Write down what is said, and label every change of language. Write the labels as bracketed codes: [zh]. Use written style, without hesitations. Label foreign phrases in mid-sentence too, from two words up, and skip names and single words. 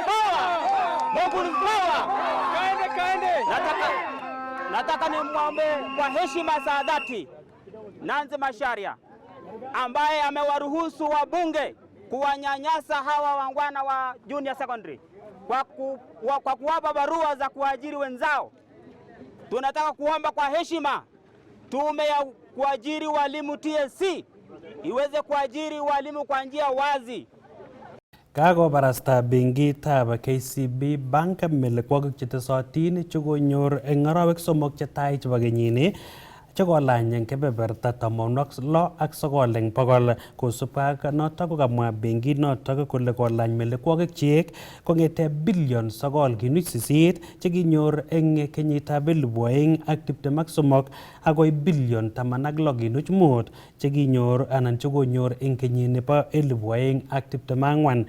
[sw] Nataka nimwombe kwa heshima za dhati Nanzi Macharia ambaye amewaruhusu wabunge kuwanyanyasa hawa wangwana wa [en] junior secondary [sw] kwa kuwapa barua za kuajiri wenzao. Tunataka kuomba kwa heshima tume ya kuajiri walimu TSC iweze kuajiri walimu kwa njia wazi. [kln] Kakobarasta benkitab KCB Bank melekwogik chetesotin chekonyor eng arawek somok chetai chebo kenyini chekolany eng kebeberta 69 eng bokol. Kosubkei ak notok kokamwa benkit notok kole kolany melekwogik chik kong'ete billion 9.8 chekinyor eng kenyitab 2023 akoi billion 16.5 chekinyor anan chekonyor eng kenyini bo 2024.